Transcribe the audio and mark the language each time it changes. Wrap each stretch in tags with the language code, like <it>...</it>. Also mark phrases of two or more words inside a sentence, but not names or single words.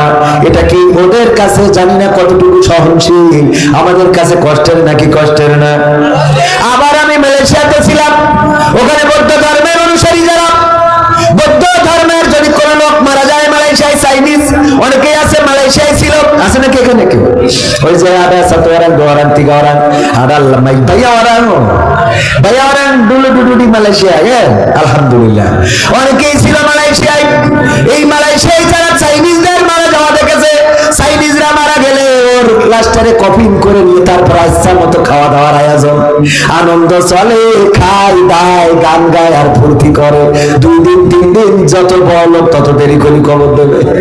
<bn>এটা কি ওদের কাছে জানি না কতটুকু সহনশীল, আমাদের কাছে কষ্টের নাকি কষ্টের না? আবার আমি মালয়েশিয়াতে ছিলাম, ওখানে বৌদ্ধ ধর্মের অনুসারী যারা, বৌদ্ধ ধর্মের যদি কোন লোক মারা যায়, মালয়েশিয়ায় চাইনিজ অনেকেই আছে, মালয়েশিয়ায় ছিল, আছে নাকি এখানে কেউ? ওই যে</bn> <ms>ada satu orang, 2 orang, 3 orang, ada banyak orang, banyak orang dulu di Malaysia ya,</ms> <bn>alhamdulillah অনেকেই ছিল মালয়েশিয়ায়। এই মালয়েশিয়ায় যারা চাইনিজদের মারা যাওয়া দেখেছে, চাইনিজরা মারা গেলে ওর লাশটারে কফিন করে নিয়ে তারপর ইচ্ছা মতো খাওয়া দাওয়ার আয়োজন, আনন্দ চলে, খায় দায়, গান গায় আর ফুর্তি করে। 2 দিন 3 দিন যত বড় লোক তত দেরি করে কবর দেবে।</bn>